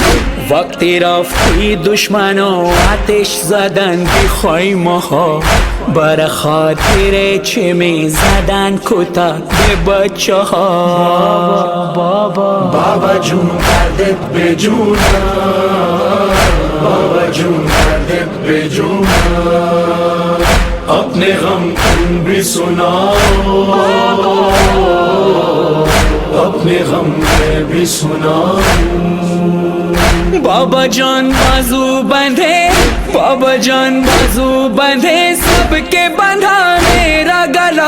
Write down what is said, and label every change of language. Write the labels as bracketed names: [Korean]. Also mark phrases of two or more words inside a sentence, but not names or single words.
[Persian] وقتی رفتی دشمنا آتش زدن بی خیمه ها، بر خاطر چه می زدن کتک به بچه ها. بابا جون دردت به جونم، بابا جون دردت به جونم. [Urdu] اپنے غم تم بھی سناؤ، اپنے غم میں بھی سناؤ. بابا جان بازو بندھے، بابا جان بازو بندھے، سب کے بندھا میرا گلا.